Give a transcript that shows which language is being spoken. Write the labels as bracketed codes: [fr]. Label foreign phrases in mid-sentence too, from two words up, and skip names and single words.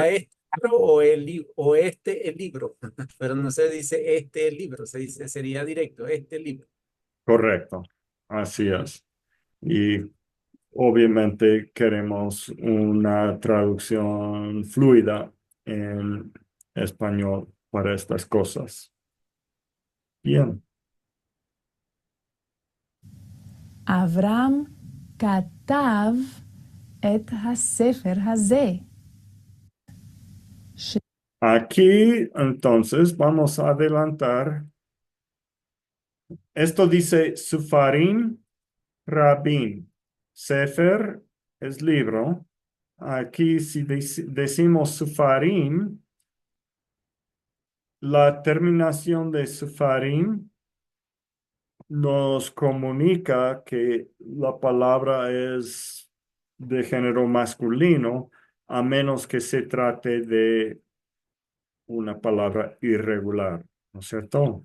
[es] sería este libro o este el libro, pero no se dice este el libro, se dice sería directo, este libro. correcto. Así es. Y obviamente queremos una traducción fluida en español para estas cosas. Bien. [he] אברהם כתב את הספר הזה. [es] Aquí, entonces, vamos a adelantar. Esto dice [he] ספרים רבים. [es] Sefer es libro. Aquí, si decimos Sufarim, la terminación de Sufarim nos comunica que la palabra es de género masculino, a menos que se trate de una palabra irregular, ¿no es cierto?